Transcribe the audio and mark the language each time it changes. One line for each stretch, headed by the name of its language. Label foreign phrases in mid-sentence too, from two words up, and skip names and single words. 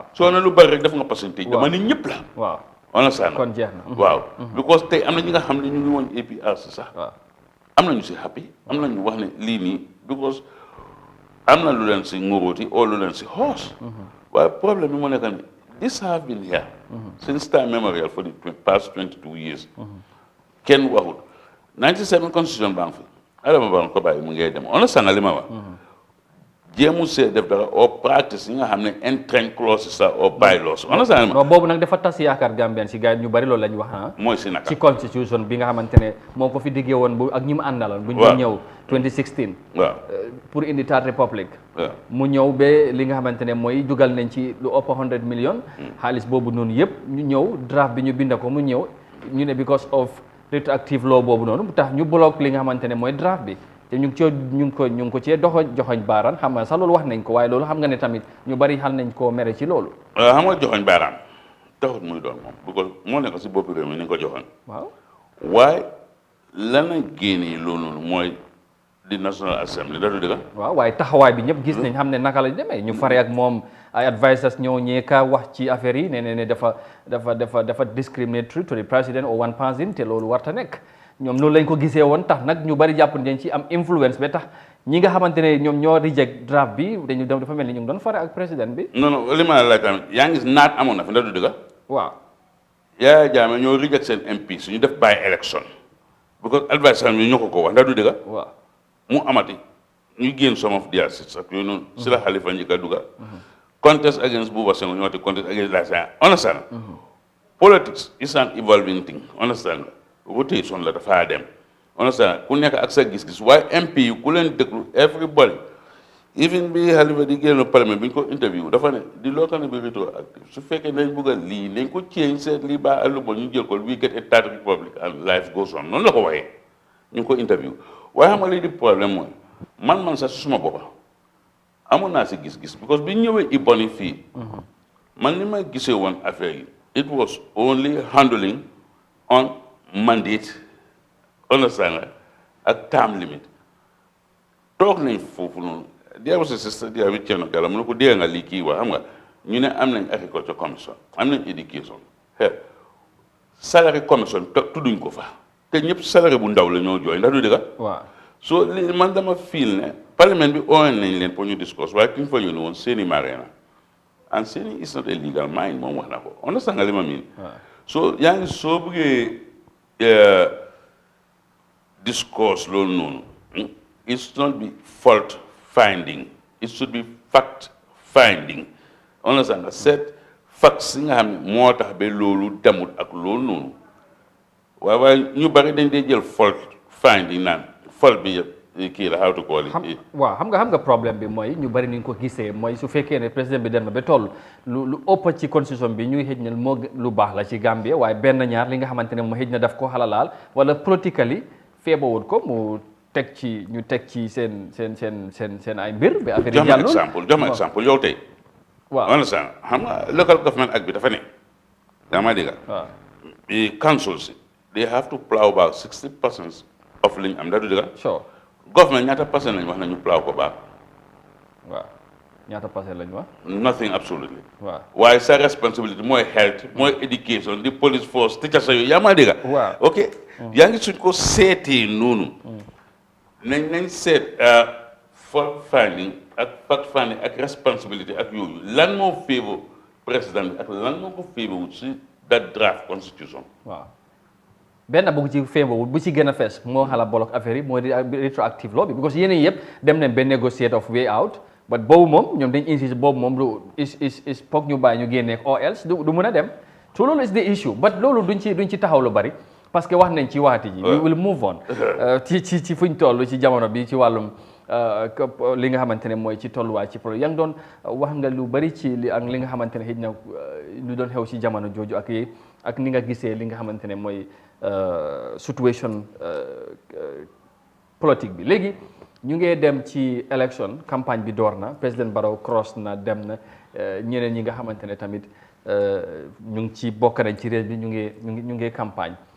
Wolof: soo ne lu bëri rek def nga pourcentage dama ne ñëpp la. waaw on saan kon jeex na. waaw because tey am na ñi nga xam ne ñu ngi woon APRC sax. waaw am na ñu si happy am na ñu wax ne lii nii because am na lu leen si nguróoti oo lu leen si xoos. waaye problème bi mu nekk ni
English: this have been here since time memorial for the past 22 years.
Wolof: kenn waxul 97 constitution baa ngi fi Adama Barrow ko bàyyi mu ngay dem on saan li ma wax. jéemu see def dara oo practice yi nga xam ne
English: entrench clauses
Wolof: sax oo bylaws on saan non boobu nag dafa tas yaakaar Gambien si gars yi ñu bari loolu la ñu wax ah. mooy si naka ci constitution bi nga xamante ne moo ko fi diggee woon bu ak ñi mu àndaloon. bu ñu ñëw 2016. waaw pour indi
English: third republic.
Wolof: waaw mu ñëw ba li nga xamante ne mooy dugal nañ ci lu ëpp 100 millions. xaalis boobu noonu yëpp ñu ñëw draft bi ñu bind ko mu ñëw ñu ne
English: because of retroactive law
Wolof: boobu noonu mu tax ñu block li nga xamante ne mooy draft bi. te ñu ngi ko cee joxoñ baaraan xam nga sax loolu wax nañ ko waaye loolu xam nga ne tamit ñu bari xal nañ koo mere ci loolu. xam nga joxoñ baaraan taxut muy doon moom bu ko moo nekk si boppi réew mi ni nga ko joxoñ. waaw waaye lan la génnee loolu mooy di National Assembly da du dëgg. waaw waaye taxawaay bi ñëpp gis nañ xam ne naka la demee ñu fare ak moom ay advisers ñëw ñeeka wax ci affaire yi ne dafa
English: discriminatory to the president or one person
Wolof: te loolu warta nekk. ñoom noonu lañ ko gisee woon tax nag ñu bari jàpp dañ ci am influence ba tax ñi nga xamante ne ñoom ñoo reject draft bi dañu dem dafa mel ni ñu ngi doon fare ak président bi. non li ma la laaj tamit yaa ngi naat amoon na fi ndax du dëgg. waaw. Yahya Jammeh ñoo reject seen MP suñu def
English: by election
Wolof: because adviser bi ñoo ko wax ndax du dëgg. waaw mu amati ñu génn
English: some of their seats
Wolof: ak yooyu noonu. si la Halifa njëkk a dugga.
English: contest against Buba Senghor
Wolof: ñoo ti
English: contest against
Wolof: la understand.
English: Politics is an evolving thing understand.
Wolof: rotation la dafa dem understand ku nekk ak sa gis-gis waaye MP yi ku leen déglu everybody even bi Halifa di génn parlement bi ñu ko interview dafa ne di loo xam ne bi rétroactive su fekkee nañ bëgg a lii nañ ko change seet lii baa àllu bon ñu jël ko
English: we get a third republic and life goes on
Wolof: noonu la ko waxee ñu ngi ko interview waaye xam nga lii di problème mooy man sax suma boppa amoon naa si gis-gis because bi ñëwee Iboni fii man li ma gisee woon affaire yi
English: it was only handling on mandate understand a term limit
Wolof: toog nañ foofu noonu
English: there was a sister there with Thierno Gala
Wolof: mu ne ko dee nga lii kii wax xam nga ñu ne am nañ
English: agriculture commission
Wolof: am nañ
English: education salary commission
Wolof: tudduñ ko fa te ñëpp salary bu ndaw la ñoo jooy ndax du dëgg waaw so li man dama feel ne parlement bi oon nañ leen pour ñu discuss waaye ki ñu fa yónni woon Seni Marena
English: and Seni is not a legal mine
Wolof: moom wax na ko understand nga li ma miin so yaa ngi soo bëggee discourse loolu noonu
English: it should not be fault finding it should be fact finding understand
Wolof: nga seet facts yi nga xam ne moo tax ba loolu demut ak loolu noonu waaye ñu bari dañ dee jël
English: fault finding
Wolof: naan fault bi yëpp kii la
English: how to call it
Wolof: waaw xam nga problème bi mooy ñu bari ni ñu ko gisee mooy su fekkee ne président bi dem na ba toll lu ëpp ci constitution bi ñuy xëj na moo lu baax la ci Gambie waaye benn ñaar li nga xamante ne moo xëj na daf ko xalalaal wala politically feebawut ko mu teg ci ñu teg ci seen ay mbir ba affaire yi jàllul jox ma exemple yow tey waaw understand xam nga
English: local government
Wolof: ak bi dafa ne yaa ma dégg
English: councils they have to plow about 60% of
Wolof: liñ am da du dëgg sure government ñaata percent lañ wax na ñu plow ko baax waaw ñaata percent lañ wax
English: nothing absolutely
Wolof: waaw waaye sa responsibility mooy health mooy education di
English: police force teachers
Wolof: yooyu yaa ma dégg waaw ok yaa ngi suñ ko seetee noonu nañ seet
English: fault finding
Wolof: ak
English: fact finding
Wolof: ak responsibility ak yooyu lan moo favor président bi ak lan moo ko favor wut si
English: that draft constitution
Wolof: waaw benn bu ci favor bu ci gën a fees moo xala bolok affaire yi moo di retroactive law bi because yeneen yëpp dem nañ ba
English: negotiate of way out
Wolof: but boobu moom ñoom dañ insist boobu moom lu is foog ñu bàyyi ñu génneek
English: or else
Wolof: du mën a dem so loolu
English: is the issue
Wolof: but loolu duñ ci taxaw lu bari parce que wax nañ ci waxati ji
English: we will move on
Wolof: ci fuñ toll ci jamono bi ci wàllum li nga xamante ne mooy ci tolluwaay ci problème yaa ngi doon wax nga lu bari ci li ak li nga xamante ne xëy na lu doon xew ci jamono jooju ak ni nga gisee li nga xamante ne mooy situation politique bi léegi ñu ngee dem ci
French: élection campagne
Wolof: bi door na président Barrow cross na dem na ñeneen ñi nga xamante ne tamit ñu ngi ci bokk nañ ci réew bi ñu ngi campagne